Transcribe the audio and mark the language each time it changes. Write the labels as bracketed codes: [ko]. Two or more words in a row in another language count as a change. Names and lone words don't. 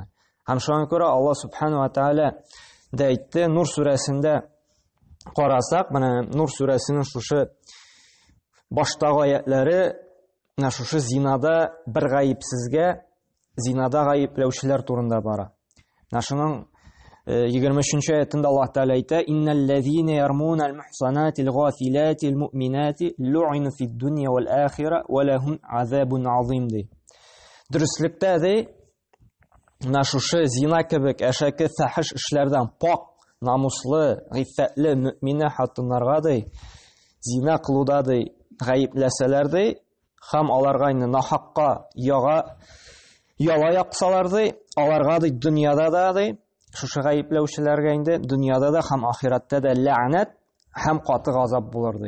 [tt] Һәм шуңа күрә Аллаһ Субхану ва Тәгалә дә әйтте, Нур сүрәсендә карасак, менә Нур сүрәсенең шушы баштагы аятлары менә шушы зинада бер гаепсезгә, зинада гаепләүчеләр турында бара. Менә шуның 23-нче аятында Аллаһ Тәгалә әйтә: [ar] "إن الذين يرمون المحصنات الغافلات المؤمنات لعنوا في الدنيا والآخرة ولهم عذاب عظيم" ди. [tt] Дөрестлектә ди, менә шушы зина кебек әшәке фәхиш эшләрдән пак, намуслы, гыйффәтле мөэминә хатыннарга ди зина кылуда ди гаепләсәләр ди, һәм аларга инде нахакка яла яксалар ди, аларга ди дөньяда да ди шушы гаепләүчеләргә инде дөньяда да һәм ахиратта да ләгънәт һәм каты газап булыр ди.